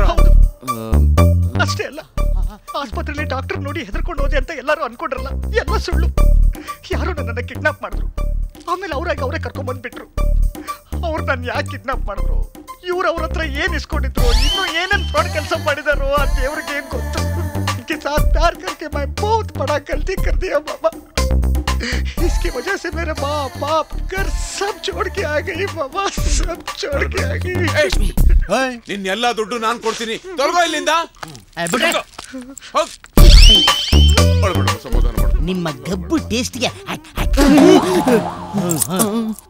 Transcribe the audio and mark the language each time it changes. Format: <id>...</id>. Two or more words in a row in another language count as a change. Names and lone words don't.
<kn>ಅಷ್ಟೇ ಅಲ್ಲ, ಆಸ್ಪತ್ರೆಯಲ್ಲಿ ಡಾಕ್ಟರ್ ನೋಡಿ ಹೆದರ್ಕೊಂಡು ಹೋದೆ ಅಂತ ಎಲ್ಲರೂ ಅನ್ಕೊಂಡ್ರಲ್ಲ, ಎಲ್ಲ ಸುಳ್ಳು. ಯಾರು ನನ್ನನ್ನು ಕಿಡ್ನಾಪ್ ಮಾಡಿದ್ರು, ಆಮೇಲೆ ಅವರೇ ಕರ್ಕೊಂಡ್ ಬಂದ್ಬಿಟ್ರು. ಅವ್ರು ನನ್ನ ಯಾಕೆ ಕಿಡ್ನಾಪ್ ಮಾಡಿದ್ರು, ಇವ್ರು ಅವ್ರ ಹತ್ರ ಏನ್ ಇಸ್ಕೊಂಡಿದ್ರು, ಇನ್ನು ಏನೇನ್ ಫ್ರಾಡ್ ಕೆಲಸ ಮಾಡಿದಾರೋ ಆ ದೇವ್ರಿಗೆ ಏನ್ ಗೊತ್ತು.</kn> <hi>इनके साथ प्यार करके मैं बहुत बड़ा गलती कर दिया मामा. इसकी वजह से मेरे माँ बाप घर सब छोड़ के आ गई मामा, सब छोड़ के आ गई.</hi> <kn>ನಿನ್ನೆಲ್ಲ ದುಡ್ಡು ನಾನು ಕೊಡ್ತೀನಿ, ತೊಲಗೋ ಇಲ್ಲಿಂದ. ನಿಮ್ಮ ಗಬ್ಬು ಟೇಸ್ಟ್ಗೆ</kn>